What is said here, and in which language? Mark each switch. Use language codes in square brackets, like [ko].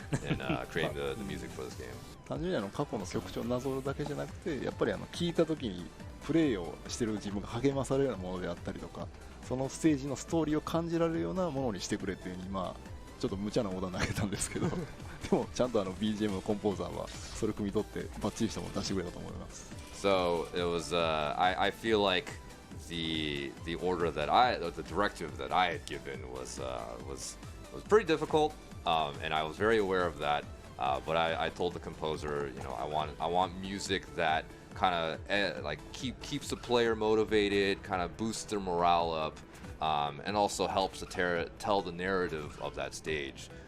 [en] In creating the music for this game. [ja] 単純に過去の曲調をなぞるだけじゃなくて、やっぱり聴いた時にプレイをしてる自分が励まされるようなものであったりとか、そのステージのストーリーを感じられるようなものにしてくれっていう風にちょっと無茶なオーダー投げたんですけど、でもちゃんとBGM のコンポーザーはそれ汲み取ってバッチリしたものを出してくれたと思います。 [en] So it was I feel like the order that the directive that I had given was pretty difficult, and I was very aware of that. But I told the composer, I want music that kind of like keeps the player motivated, kind of boosts their morale up, and also helps to tell the narrative of that stage.